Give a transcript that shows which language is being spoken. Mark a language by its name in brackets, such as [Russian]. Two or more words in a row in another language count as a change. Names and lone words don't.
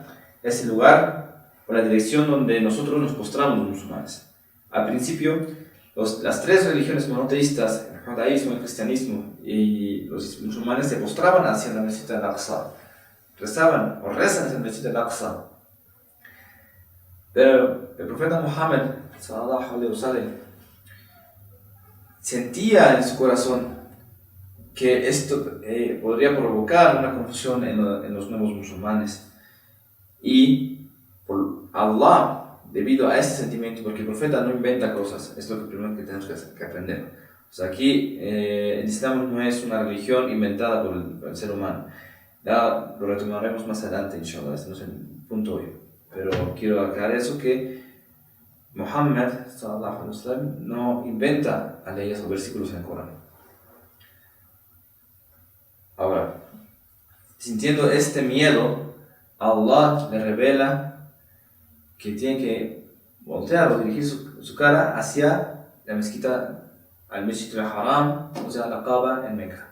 [Spanish] Es el lugar o la dirección donde nosotros nos postramos los musulmanes. Al principio, las tres religiones monoteístas, el judaísmo, el cristianismo y los musulmanes, se postraban hacia la Masjid al-Aqsa. Rezaban o rezan hacia la Masjid al-Aqsa. Pero el profeta Muhammad [Arabic] sallallahu alaihi wasallam [Spanish] sentía en su corazón que esto podría provocar una confusión en los nuevos musulmanes. Y por Allah, debido a este sentimiento, porque el profeta no inventa cosas, es lo primero que tenemos que aprender. O sea, aquí el Islam no es una religión inventada por el ser humano. Ya lo retomaremos más adelante, inshallah, este no es el punto hoy. Pero quiero aclarar eso, que Muhammad [Arabic] sallallahu alaihi wasallam [Spanish] no inventa leyes o versículos en el Corán. Ahora, sintiendo este miedo, Allah le revela que tiene que voltear o dirigir su cara hacia la mezquita, al Masjid al-Haram, o sea, la Kaaba en Meca.